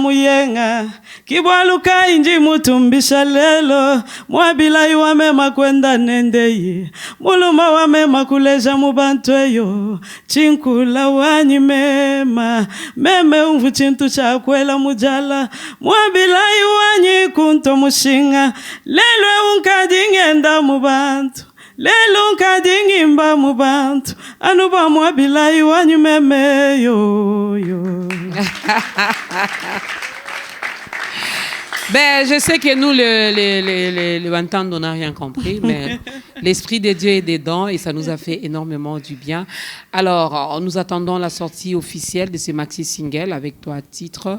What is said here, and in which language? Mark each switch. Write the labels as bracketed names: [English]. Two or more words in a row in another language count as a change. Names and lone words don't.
[Luba-Lulua] muyenga kibwaluka indi mutumbisha lelo mwabilayi wamema kwenda nendeyi muluma wamema kuleja mubantu eyo Chinkula wanyi meme umvu chintu chakwela mujala mwabilayi wanyi kunto mushinga lelo unkadingenda mubantu lelo nkadingimba mubantu anuba mwabilayi wanyu meme yo. [French] Ben, je sais que nous, le Bantam, on n'a rien compris, mais l'Esprit de Dieu est dedans et ça nous a fait énormément du bien. Alors, nous attendons la sortie officielle de ce maxi single avec 3 titres.